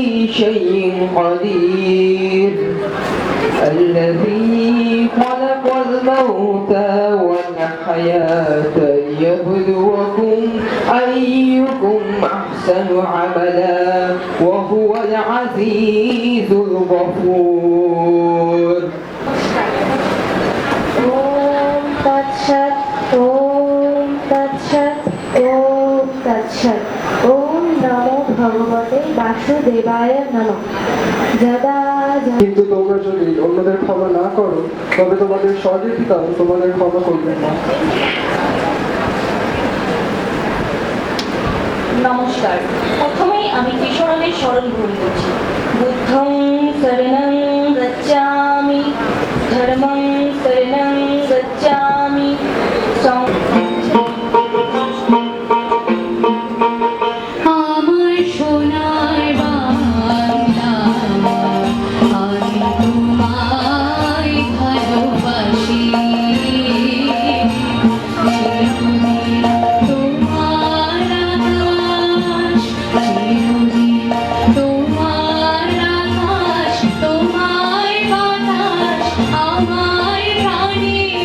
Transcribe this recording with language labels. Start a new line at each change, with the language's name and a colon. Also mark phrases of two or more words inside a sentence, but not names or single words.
Arabic: شيء قدير الذي خلق الموت والحياة ليبلوكم أيكم أحسن عملا وهو العزيز الغفور
Sanskrit: ওম তৎসৎ ওম তৎসৎ ওম তৎসৎ ওম নমো ভগবতে বাসুদেবায় নমঃ যদা
Bangla: কিন্তু তোমরা যদি অন্যদের ক্ষমা না করো তবে তোমাদের স্বর্গের পিতা তোমাদের ক্ষমা করবেন না। নমস্কার। প্রথমেই আমি কিশোরদের স্মরণ গ্রহণ করছি।
Pali: বুদ্ধং শরণং গচ্ছামি, ধর্মং শরণং গচ্ছামি,
Bangla: আমার সোনার বাংলা আমি তোমায় ভালোবাসি চিরদিন তোমার আকাশ চিরদিন তোমার আকাশ তোমায় বাতাস আমায় প্রাণী